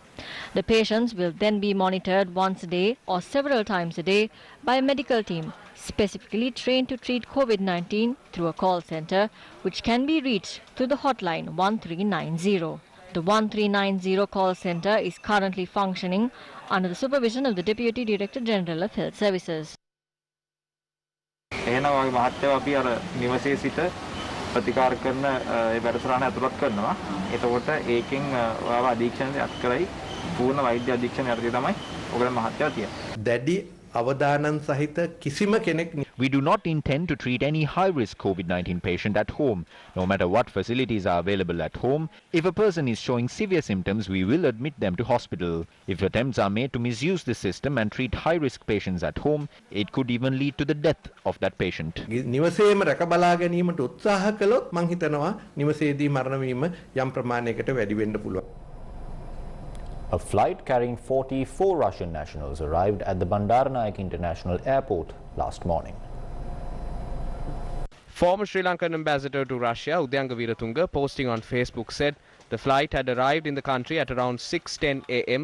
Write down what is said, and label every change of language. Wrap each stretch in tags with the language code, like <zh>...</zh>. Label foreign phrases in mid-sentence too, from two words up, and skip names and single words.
<en>The patients will then be monitored once a day or several times a day by a medical team specifically trained to treat COVID-19 through a call center which can be reached through the hotline 1390. The 1390 call center is currently functioning under the supervision of the Deputy Director General of Health Services.</en> <si>එහෙනම් වගේ මහත්යව අපි අර නිවසේ සිට ප්‍රතිකාර කරන ඒ වැඩසටහන ඇතුළත් කරනවා. එතකොට ඒකෙන් ඔයාව අධීක්ෂණයට අත් කරයි පූර්ණ වෛද්‍ය අධීක්ෂණය යටතේ තමයි ඔයගොල්ලෝ මහත්යව තියන්නේ. දැඩි අවදානන් සහිත කිසිම කෙනෙක්</si> <en>We do not intend to treat any high-risk COVID-19 patient at home, no matter what facilities are available at home. If a person is showing severe symptoms, we will admit them to hospital. If attempts are made to misuse this system and treat high-risk patients at home, it could even lead to the death of that patient.</en> <si>නිවසේම රැක බලා ගැනීමට උත්සාහ කළොත් මං හිතනවා නිවසේදී මරණ වීම යම් ප්‍රමාණයකට වැඩි වෙන්න පුළුවන්.</si> <en>A flight carrying 44 Russian nationals arrived at the Bandaranaike International Airport last morning. Former Sri Lankan ambassador to Russia, Udayanga Veeratunga, posting on Facebook said the flight had arrived in the country at around 6:10 a.m.</en>